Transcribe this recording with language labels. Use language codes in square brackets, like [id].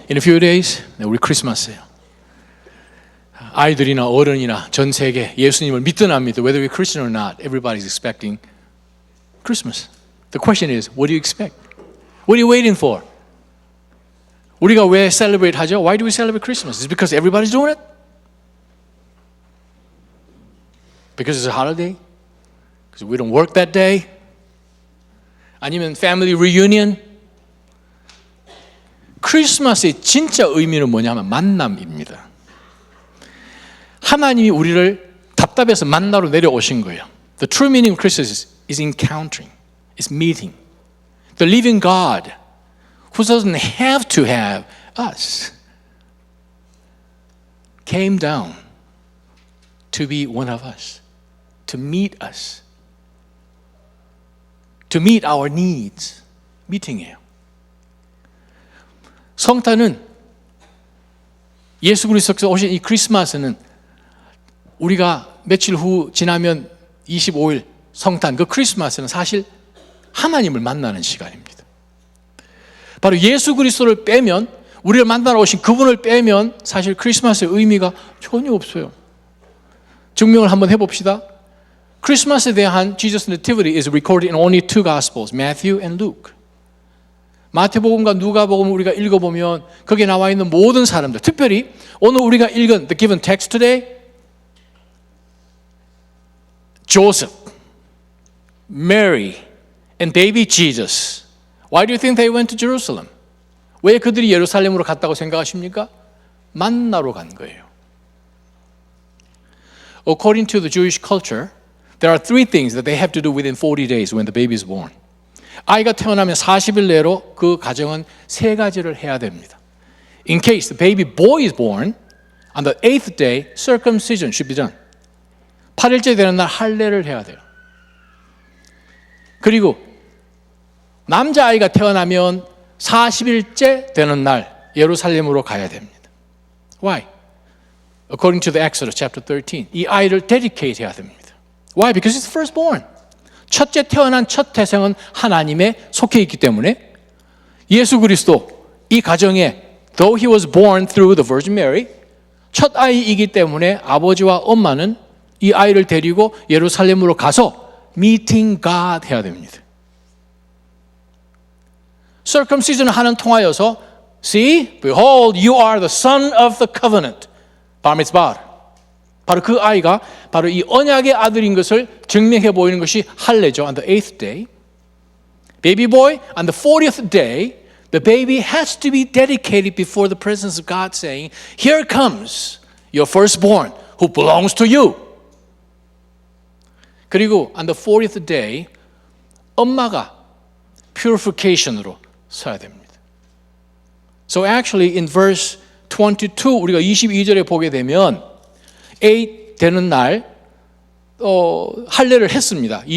[en] In a few days, [ko] 우리 크리스마스예요. 아이들이나 어른이나 전 세계 예수님을 믿든 안 믿든, [en] whether you're Christian or not, everybody's expecting Christmas. The question is, what do you expect? What are you waiting for? [ko] 우리가 왜 celebrate 하죠? [en] Why do we celebrate Christmas? Is it because everybody's doing it? Because it's a holiday? Because we don't work that day? [ko] 아니면 [en] family reunion? [ko] 크리스마스의 진짜 의미는 뭐냐면 만남입니다. 하나님이 우리를 답답해서 만나러 내려오신 거예요. [en] The true meaning of Christmas is encountering, is meeting. The living God who doesn't have to have us came down to be one of us, to meet us, to meet our needs. [ko] 미팅이에요. 성탄은 예수 그리스도께서 오신 이 크리스마스는 우리가 며칠 후 지나면 25일 성탄, 그 크리스마스는 사실 하나님을 만나는 시간입니다. 바로 예수 그리스도를 빼면, 우리를 만나러 오신 그분을 빼면 사실 크리스마스의 의미가 전혀 없어요. 증명을 한번 해봅시다. 크리스마스에 대한 [en] Jesus Nativity is recorded in only two Gospels, Matthew and Luke. [ko] 마태복음과 누가복음 우리가 읽어보면 거기에 나와 있는 모든 사람들, 특별히 오늘 우리가 읽은 [en] the given text today, [ko] Joseph, Mary, and baby Jesus. [en] Why do you think they went to Jerusalem? [ko] 왜 그들이 예루살렘으로 갔다고 생각하십니까? 만나러 간 거예요. [en] According to the Jewish culture, there are three things that they have to do within 40 days when the baby is born. [ko] 아이가 태어나면 40일 내로 그 가정은 세 가지를 해야 됩니다. [en] In case the baby boy is born, on the 8th day, circumcision should be done. [ko] 8일째 되는 날 할례를 해야 돼요. 그리고 남자아이가 태어나면 40일째 되는 날 예루살렘으로 가야 됩니다. [en] Why? According to the Exodus chapter 13, [ko] 이 아이를 [en] dedicate [ko] 해야 됩니다. [en] Why? Because it's firstborn. [ko] 첫째 태어난 첫 태생은 하나님에 속해 있기 때문에 예수 그리스도 이 가정에 [en] though he was born through the Virgin Mary, [ko] 첫 아이이기 때문에 아버지와 엄마는 이 아이를 데리고 예루살렘으로 가서 [en] meeting God [ko] 해야 됩니다. [en] circumcision [ko] 하는 통하여서 [en] see, behold, you are the son of the covenant. bar mitzvah. [ko] 바로 그 아이가 바로 이 언약의 아들인 것을 증명해 보이는 것이 할례죠. [en] On the 8th day, baby boy, on the 40th day, the baby has to be dedicated before the presence of God, saying, "Here comes your firstborn, who belongs to you." [ko] 그리고 [en] on the 40th day, [ko] 엄마가 purification으로 서야 됩니다. [en] So actually, in verse 22, [ko] 우리가 22절에 보게 되면 8 되는 날 할례를 했습니다.